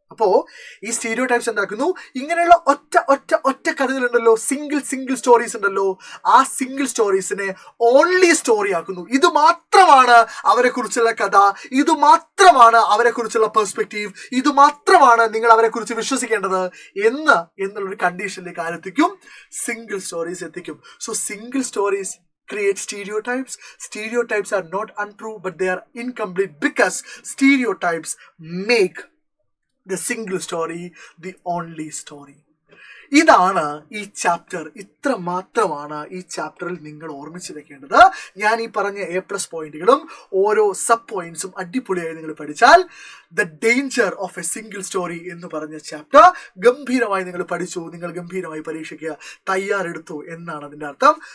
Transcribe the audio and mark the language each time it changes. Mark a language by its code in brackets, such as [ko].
[ml] അപ്പോ ഈ സ്റ്റീരിയോടൈപ്സ് എന്താക്കുന്നു, ഇങ്ങനെയുള്ള ഒറ്റ കഥകളുണ്ടല്ലോ, സിംഗിൾ സ്റ്റോറീസ് ഉണ്ടല്ലോ, ആ സിംഗിൾ സ്റ്റോറീസിനെ ഓൺലി സ്റ്റോറി ആക്കുന്നു. ഇത് മാത്രമാണ് അവരെ കുറിച്ചുള്ള കഥ, ഇത് മാത്രമാണ് അവരെ കുറിച്ചുള്ള പെർസ്പെക്റ്റീവ്, ഇത് മാത്രമാണ് നിങ്ങൾ അവരെ കുറിച്ച് വിശ്വസിക്കേണ്ടത് എന്നുള്ളൊരു കണ്ടീഷനിലേക്ക് ആരെത്തിക്കും, സിംഗിൾ സ്റ്റോറീസ് എത്തിക്കും. [en] So single stories create stereotypes. Stereotypes are not untrue, but they are incomplete because stereotypes make the single story the only story. [ml] ഇതാണ് ഈ ചാപ്റ്റർ. ഇത്ര മാത്രമാണ് ഈ ചാപ്റ്ററിൽ നിങ്ങൾ ഓർമ്മിച്ച് വെക്കേണ്ടത്. ഞാൻ ഈ പറഞ്ഞ A+ പോയിന്റുകളും ഓരോ സബ് പോയിന്റ്സും അടിപൊളിയായി നിങ്ങൾ പഠിച്ചാൽ the danger of A single story എന്ന് പറഞ്ഞ ചാപ്റ്റർ ഗംഭീരമായി നിങ്ങൾ പഠിച്ചു, നിങ്ങൾ ഗംഭീരമായി പരീക്ഷയ്ക്ക് തയ്യാറെടുത്തു എന്നാണ് അതിൻ്റെ അർത്ഥം.